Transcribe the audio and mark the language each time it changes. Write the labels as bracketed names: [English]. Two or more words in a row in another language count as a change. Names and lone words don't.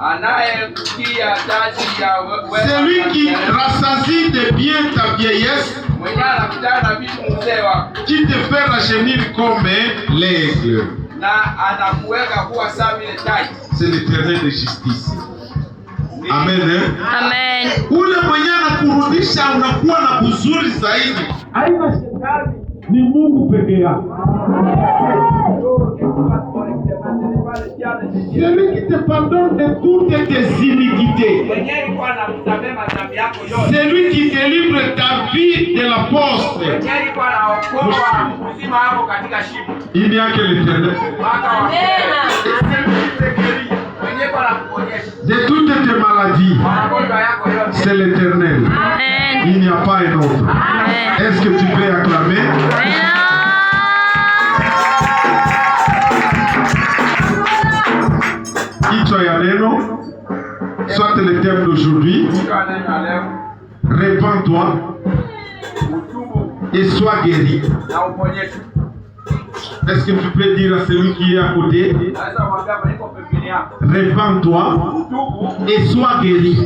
[French] C'est lui qui rassasie de bien ta vieillesse, qui te fait rajeunir comme l'aigle. C'est l'Éternel de justice. Amen. Amen. [Swahili] Ule mwenye anakurudisha unakuwa na uzuri zaidi. Haina shetani, ni Mungu peke yake. [French] Celui qui te pardonne de toutes tes iniquités. Celui qui délivre ta vie de la poste. Il n'y a que l'Éternel. De toutes tes maladies, c'est l'Éternel. Il n'y a pas un autre. Est-ce que tu peux acclamer? [Swahili] Kichwa ya neno, [French] soit le thème d'aujourd'hui. Répands-toi et sois guéri. Est-ce que tu peux dire à celui qui est à côté? Répands-toi et sois guéri.